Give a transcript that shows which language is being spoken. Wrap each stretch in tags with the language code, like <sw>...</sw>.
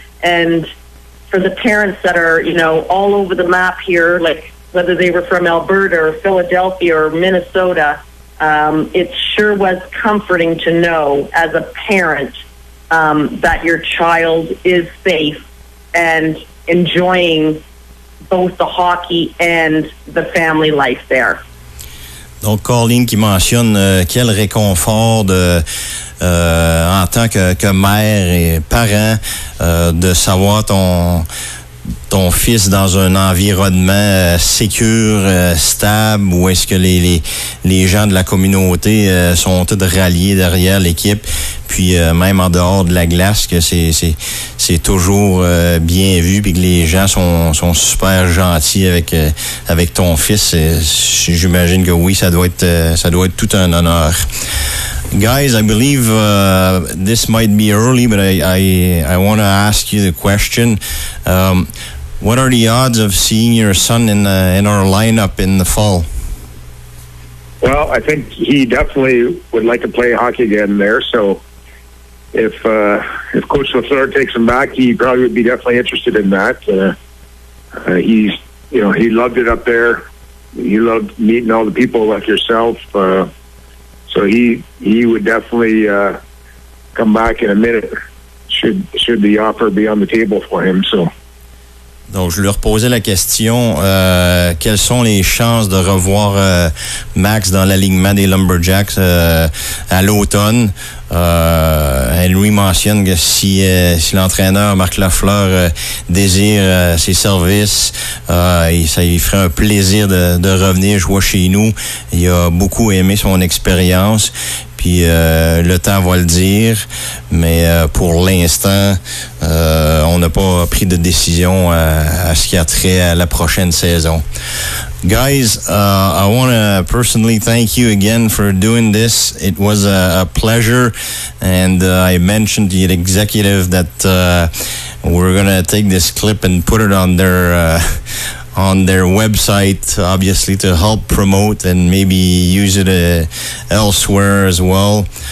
<en>And for the parents that are, all over the map here, like whether they were from Alberta or Philadelphia or Minnesota, it sure was comforting to know as a parent that your child is safe and enjoying both the hockey and the family life there.</en> <fr>Donc, Colleen qui mentionne quel réconfort en tant que mère et parent de savoir ton fils dans un environnement sécure, stable, où est-ce que les gens de la communauté sont tous ralliés derrière l'équipe, puis même en dehors de la glace, que c'est toujours bien vu, puis que les gens sont super gentils avec ton fils. J'imagine que oui, ça doit être tout un honneur.</fr> <en>Guys, I believe this might be early, but I want to ask you the question. What are the odds of seeing your son in our lineup in the fall? Well, I think he definitely would like to play hockey again there. So if Coach LaFleur takes him back, he probably would be definitely interested in that. He loved it up there. He loved meeting all the people like yourself. So he would definitely come back in a minute should the offer be on the table for him. So.</en> <fr>Donc, je lui reposais la question, quelles sont les chances de revoir Max dans l'alignement des Lumberjacks à l'automne? Lui mentionne que si l'entraîneur Marc Lafleur désire ses services, ça lui ferait un plaisir de revenir jouer chez nous. Il a beaucoup aimé son expérience. Puis le temps va le dire, mais pour l'instant, on n'a pas pris de décision à ce qui a trait à la prochaine saison.</fr> <en>Guys, I want to personally thank you again for doing this. It was a pleasure, and I mentioned to the executive that we're going to take this clip and put it on their website, obviously, to help promote and maybe use it elsewhere as well.</en>